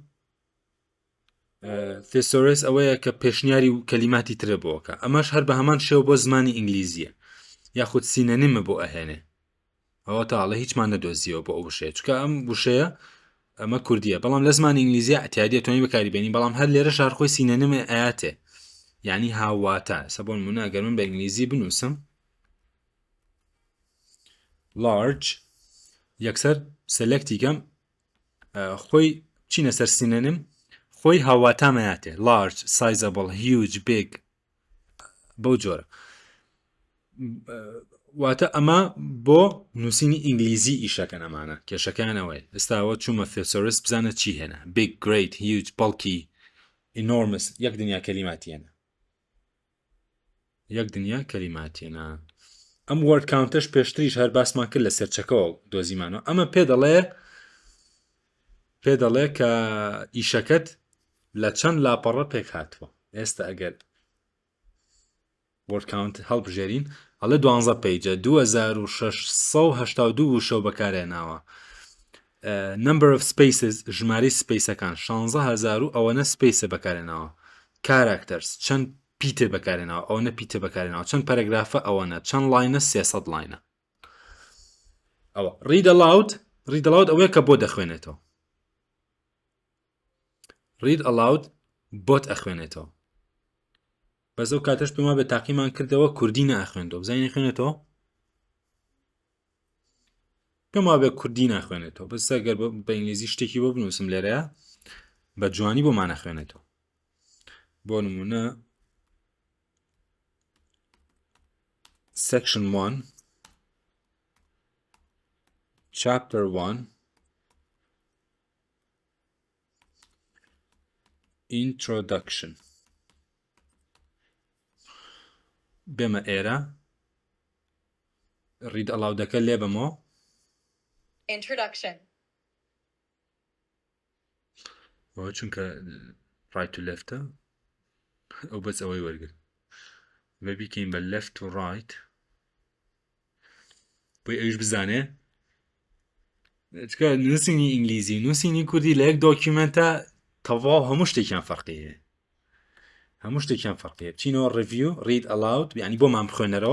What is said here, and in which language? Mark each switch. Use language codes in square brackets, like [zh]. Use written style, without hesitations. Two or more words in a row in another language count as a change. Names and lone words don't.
[ckb] تێسۆرس ئەوەیە کە پێشنیاری و کەلیماتی ترە بۆکە ئەمەش هەر بە هەمان شێوە بۆ زمانی ئینگلیزیە یاخود سینەنیمە بۆ ئەهێنێ ئەوە تاڵە هیچمان نەدۆزیەوە بۆ ئەو وشەیە چکە ئەم وشەیە ئەمە کوردیە بەڵام لە زمانی ئینگلیزیە ئەتیادی توانی بەکاری بێنی بەڵام هەر لێرە شارخۆی سینەنیمە ئاەتێ یعنی هاواتە سەبۆن منە ئەگەر من بە ئینگلیزی بنووسم large یەکسەر سەلەکتی کەم خۆی چینە سەر سینەنم خۆی هاواتامەیاتێ [en] large sizable huge big [ckb] بەو جۆرە واتە ئەمە بۆ نووسینی ئینگلیزی ئیشەکەن ئەمانە کێشەکانەوەی ئێستاوە چوومە فێسۆرس بزانە چی هێنا [en] big great huge bulky enormous [ckb] یەک دنیا کەلیماتیێنە یەک دنیا کەلیماتیێنە ئەم [en] word count [ckb] پێشتریش هەر باسمان کرد لە سەرچەکەەوە دۆزیمانەوە ئەمە پێ دەڵێ کە ئیشەکەت لە چەند لاپەڕە پێک هاتووە ئێستا ئەگەر [en] word count [ckb] هەڵبژێرین هەڵێ 12 پیجە 2682 وشە بەکارێناوە [en] number of spaces [ckb] ژماری سپیسەکان 16000 ئەوەنە سپیسە بەکارێناوە characters چەند پیتە بەکارێناوە ئەوەنە پیتە بەکارێناوە چەند پەرەگرافە ئەوەنە چەند لاینە 300 لاینە ئەوە [en] read aloud [ckb] ئەوەیە کە بۆ دەخوێنێتەوە [en] read aloud [ckb] بۆت ئەخوێنێتەوە بەس ئەو کاتەش پێما بە تاقیمان کردەوە کوردی ناخوێنێتەوە بزانین خوێنێتەوە پێما بێ کوردی ناخوێنێتەوە بەس ئەگەر بە ئینگلیزی شتێکی بۆ بنووسم لێرەیە بە جوانی بۆ مانەخوێنێتەوە بۆ نمونە [en] section 1 chapter 1 introduction [ckb] بێمە ئێرە [en] read aloud [ckb] لێ بمەوە [en] Introduction. [ckb] بۆ چونکە ڕایت و لێفتە ئەو بەس ئەوەی وەرگرت بە بیکەین بە لەفت و ڕایت بۆی ئەوش بزانێ چکە نووسینی ئینگلیزی نووسینی کوردی لە یەک دۆکیومنتە تەواو هەموو شتێکیان فەرقیە هەموو شتێکیان فەرقیە بچینەوە [en] review read aloud [ckb] یعنی بۆمان بخوێنەرەوە